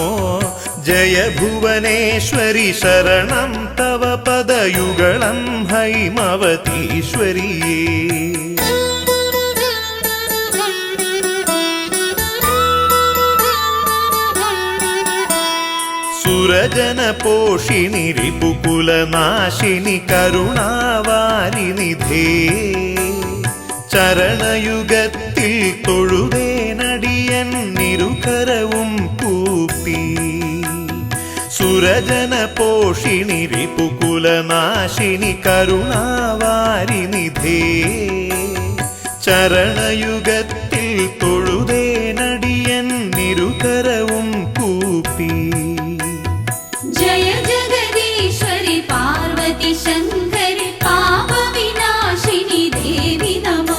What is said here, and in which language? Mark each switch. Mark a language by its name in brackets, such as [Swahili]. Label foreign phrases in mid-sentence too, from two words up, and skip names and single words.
[Sanskrit] जय भुवनेश्वरि शरणं तव पदयुगलं हैमवतीश्वरिये. सुरजनपोषिणि रिपुकुलनाशिनि करुणावारिनिधे. [Malayalam] ചരണയുഗത്തിൽ തൊഴുതേനടിയൻ നിരുകരവും കൂപ്പി. [Sanskrit] सुरजन पोषिणि रिपुकुलनाशिनि करुणावारिनिधे. [Malayalam] ചരണയുഗത്തിൽ തൊഴുതേനടിയൻ നിരുകരവും കൂപ്പി. [Sanskrit] जय जगदीश्वरि पार्वती शङ्करि पापविनाशिनि देवि नमो.